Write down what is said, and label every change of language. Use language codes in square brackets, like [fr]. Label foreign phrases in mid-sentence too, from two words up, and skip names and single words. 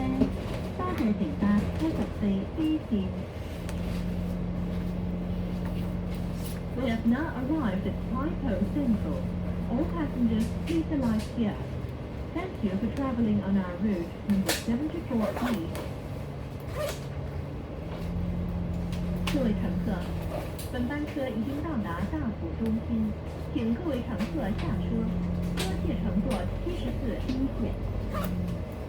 [yue] 多謝乘搭74B 線。 [en] We have now arrived at Taipei Central. All passengers, please alight here. Thank you for traveling on our route number 74E. [yue] 各位乘客，本班車已經到達大埔中心，請各位乘客下車，多謝乘坐74E線。